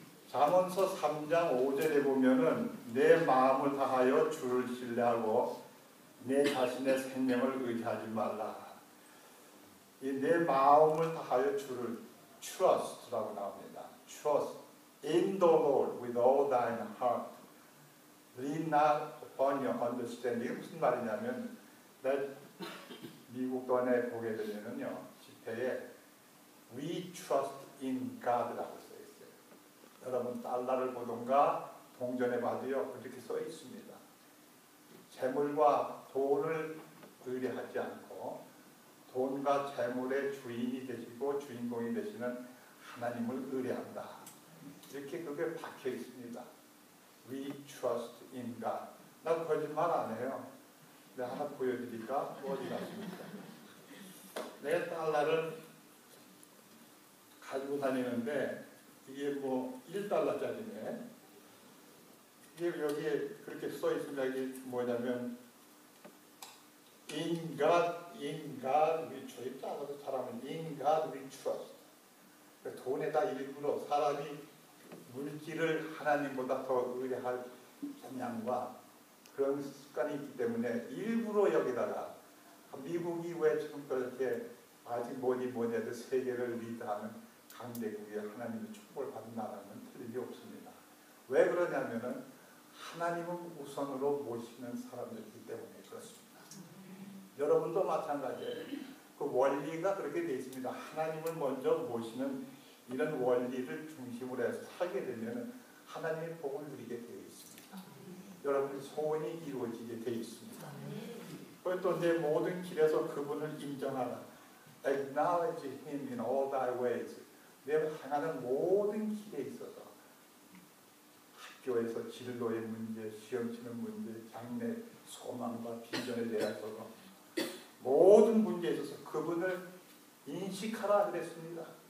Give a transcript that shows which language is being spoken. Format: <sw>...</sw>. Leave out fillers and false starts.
<ko>잠언서 3장 5절에 보면은 내 마음을 다하여 주를 신뢰하고 내 자신의 생명을 의지하지 말라. 이 내 마음을 다하여 주를 trust라고 나옵니다.</ko> <en>Trust in the Lord with all thine heart. Lean not upon your understanding.</en> <ko>무슨 말이냐면 미국 돈에 보게 되면은요 지폐에 We trust in God 라고 써 있어요. 여러분 달러를 보던가 동전에 봐도요 그렇게 써 있습니다. 재물과 돈을 의뢰하지 않고 돈과 재물의 주인이 되시고 주인공이 되시는 하나님을 의뢰한다. 이렇게 그게 박혀 있습니다.</ko> <en>We trust in God. 나 거짓말 안 해요.</en> <ko>내가 하나 보여드릴까? 어디 갔습니까? 내 달러를 가지고 다니는데 이게 뭐 1달러짜리네. 이게 여기에 그렇게 써 있습니다.</ko> <en>이게 뭐냐면 In God we trust. 따라서 사람은 In God we trust.</en> <ko>돈에다 일부러 사람이 물질을 하나님보다 더 의뢰할 경향과 그런 습관이 있기 때문에 일부러 여기다가 미국이 왜 지금 그렇게 아직 뭐니 해도 세계를 리드하는 강대국에 하나님의 축복을 받은 나라는 틀림이 없습니다. 왜 그러냐면은 하나님을 우선으로 모시는 사람들이기 때문에 그렇습니다. 여러분도 마찬가지예요. 그 원리가 그렇게 되어 있습니다. 하나님을 먼저 모시는 이런 원리를 중심으로 해서 살게 되면 하나님의 복을 누리게 되어 있습니다. 여러분의 소원이 이루어지게 되어 있습니다. 그리고 또 내 모든 길에서 그분을 인정하라.</ko> <en>Acknowledge Him in all thy ways.</en> <ko>내가 행하는 모든 길에 있어서 학교에서 진로의 문제, 시험 치는 문제, 장래 소망과 비전에 대해서 모든 문제에 있어서 그분을 인식하라 그랬습니다.</ko>